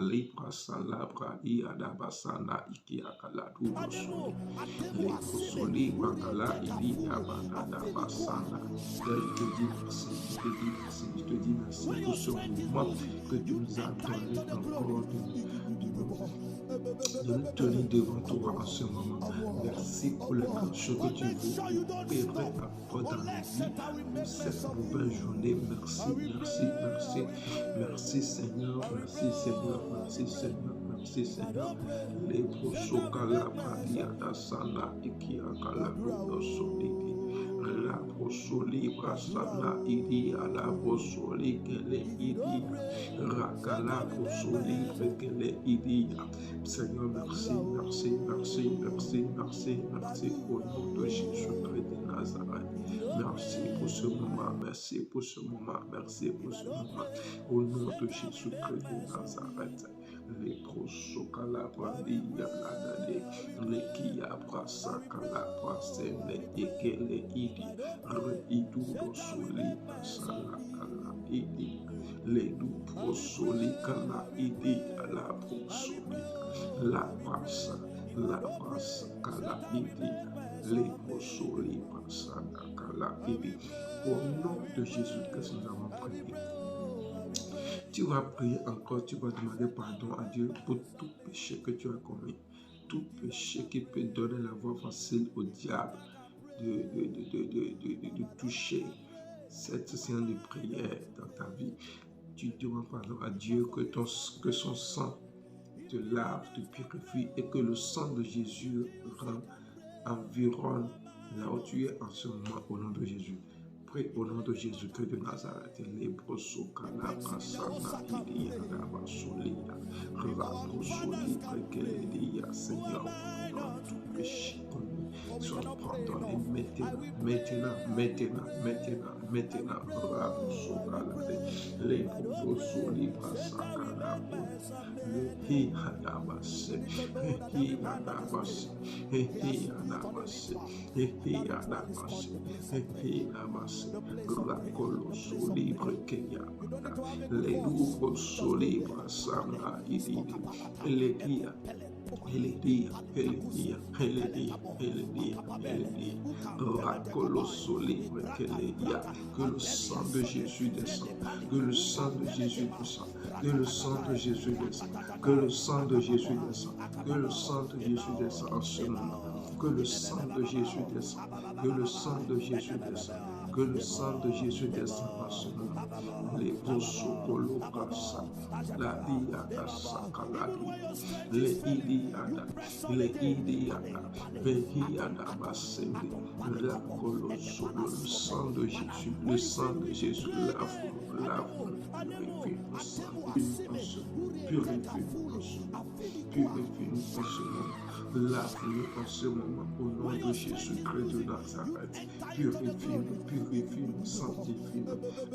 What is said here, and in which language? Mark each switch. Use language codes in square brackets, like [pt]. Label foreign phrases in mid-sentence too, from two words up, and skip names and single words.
[fr] Je te dis merci pour ce moment que tu nous as donné encore de nous tenir devant toi en ce moment. Merci pour les choses que tu veux opérer encore dans la vie de cette nouvelle journée. Merci, merci, merci. Merci Seigneur, merci Seigneur, merci Seigneur, merci Seigneur. Les prosokala pradiata sana ikiakala prosodiki. La prosoli brasana idi ala prosoli kele idi. Rakala prosoli kele idi. Seigneur, merci, merci, merci, merci, merci, merci au nom de Jésus-Christ de Nazareth. Merci pour ce moment, merci pour ce moment, merci pour ce moment. Au nom de Jésus-Christ de Nazareth. Les prosokala brandia ladade, les kia brasakala brasene ekele idi, reidu dosoli brasala idi, les du prosoli kala idi ala prosoli, la brasa kala idi, les prosoli brasana kala idi. Au nom de Jésus-Christ, nous avons prié. Tu vas prier encore, tu vas demander pardon à Dieu pour tout péché que tu as commis. Tout péché qui peut donner la voie facile au diable de toucher cette séance de prière dans ta vie. Tu demandes pardon à Dieu que son sang te lave, te purifie et que le sang de Jésus environne là où tu es en ce moment au nom de Jésus. Prie au nom de Jésus-Christ de Nazareth. Les brosokala brasana idia daba solia. Rabrosoli prekelia. Seigneur, pardonne tout péché commis. Sois pardonné maintenant. Rabrosokala. Les brosoli brasakala. He hadabase. He hadabase. He hadabase. He hadabase. He hadabase. Rakoloso libre keya, les louvres solibres sama idide, les dia, Rakoloso libre keya, que le sang de Jésus descend, que le sang de Jésus descend, que le sang de Jésus descend, que le sang de Jésus descend, que le sang de Jésus descend en ce moment, que le sang de Jésus descend, que le sang de Jésus descend. Que le sang de Jésus descende en ce moment. Les posokolo kasa, la diada sakaladi, les idiada, behiada basende, la colosso, le sang de Jésus, lave-nous, purifie-nous, sang, purifie-nous en ce moment, lave-nous en ce moment, au nom de Jésus-Christ de Nazareth. Nazareth. Purifie-nous, purifie-nous, sanctifie-nous.